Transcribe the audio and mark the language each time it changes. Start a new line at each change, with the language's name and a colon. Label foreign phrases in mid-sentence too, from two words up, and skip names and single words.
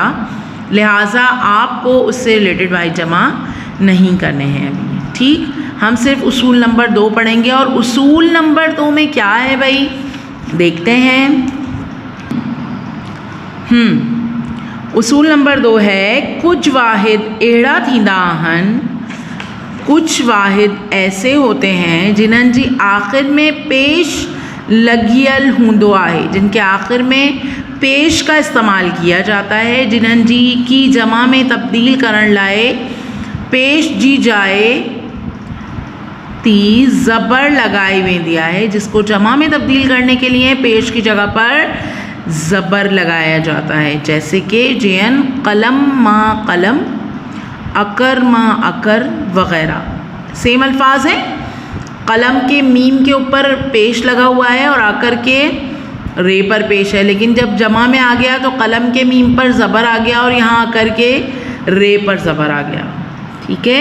Urdu: لہٰذا آپ کو اس سے ریلیٹڈ واحد جمع نہیں کرنے ہیں ابھی، ٹھیک. ہم صرف اصول نمبر 2 پڑھیں گے۔ اور اصول نمبر 2 میں کیا ہے بھائی، دیکھتے ہیں. اصول نمبر 2 ہے,
Sindhi: कुछ वाहिद एड़ा थींदा आहिनि,
Urdu: کچھ واحد ایسے ہوتے ہیں
Sindhi: जिन्हनि जी आखिर में पेश लगियल हूंदो आहे,
Urdu: جن کے آخر میں پیش کا استعمال کیا جاتا ہے.
Sindhi: जिन्हनि जी की जमा में तब्दील करण लाए पेश जी जाए ती ज़बर लगाई वेंदी आहे,
Urdu: جس کو جمع میں تبدیل کرنے کے لیے پیش کی جگہ پر زبر لگایا جاتا ہے. جیسے کہ
Sindhi: जैन कलम माँ कलम, अकर माँ अकर वग़ैरह।
Urdu: سیم الفاظ ہیں، قلم کے میم کے اوپر پیش لگا ہوا ہے اور اکر کے رے پر پیش ہے، لیکن جب جمع میں آ گیا تو قلم کے میم پر زبر آ گیا اور یہاں اکر کے رے پر زبر آ گیا، ٹھیک ہے.